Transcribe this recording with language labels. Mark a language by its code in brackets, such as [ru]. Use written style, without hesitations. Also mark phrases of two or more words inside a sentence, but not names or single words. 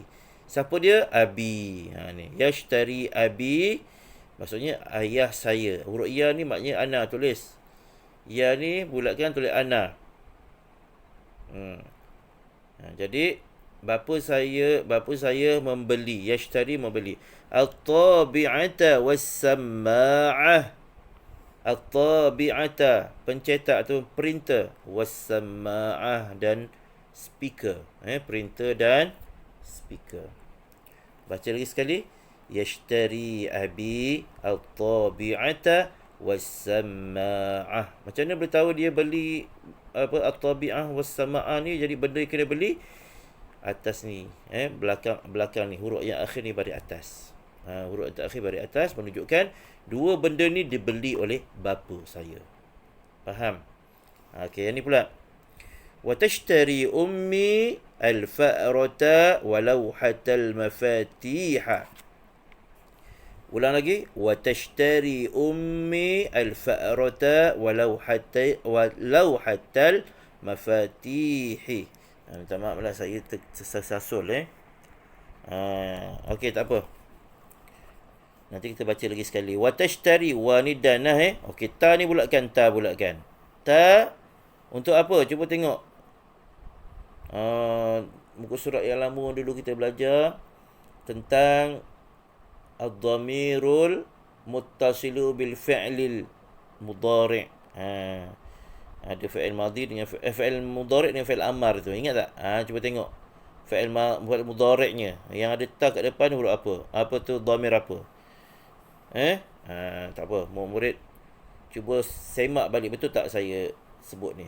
[ms] Siapa dia? Abi. Ni. [ar] يشتري أبي, [ms] maksudnya ayah saya. Huruf ya ni maknanya ana, tulis. Ya ni bulatkan, tulis ana. Jadi bapa saya membeli. Yashtari, membeli. [ar] الطابعة والسماعة. At-tabi'ata, [ms] pencetak tu, printer. Was-samma'ah, dan speaker. Printer dan speaker. Baca lagi sekali. [ar] يشتري أبي الطابعة والسماعة. [ms] Macam mana boleh tahu dia beli [ar] الطابعة والسماعة [ms] ni? Jadi benda yang kena beli atas ni, belakang ni, huruf yang akhir ni bari atas. Huruf yang akhir bari atas menunjukkan dua benda ni dibeli oleh bapa saya. Faham? Okey, yang ni pula. [ar] وتشتري أمي الفأرة ولوحة المفاتيح. [ms] Ulang lagi. [ar] وتشتري أمي الفأرة ولوحة المفاتيح. [ms] Minta maaf lah, saya tersasul. Okey, tak apa. Nanti kita baca lagi sekali. [ar] وتشتري, [ms] wa ni danah. Okey, ta ni bulatkan, ta bulatkan. Ta untuk apa? Cuba tengok. Muka surat yang lama dulu kita belajar tentang [ar] الضمير المتصل بالفعل المضارع'. [ms] Ada [ar] فاعل ماضي [ms] dengan [ar] فاعل مضارع' [ms] dengan [ar] فاعل أمر [ms] tu. Ingat tak? Cuba tengok. [ar] فاعل مضارعڽ [ms] yang ada ta kat depan huruf apa? Apa tu dhamir apa? Tak apa. Murid cuba semak balik, betul tak saya sebut ni?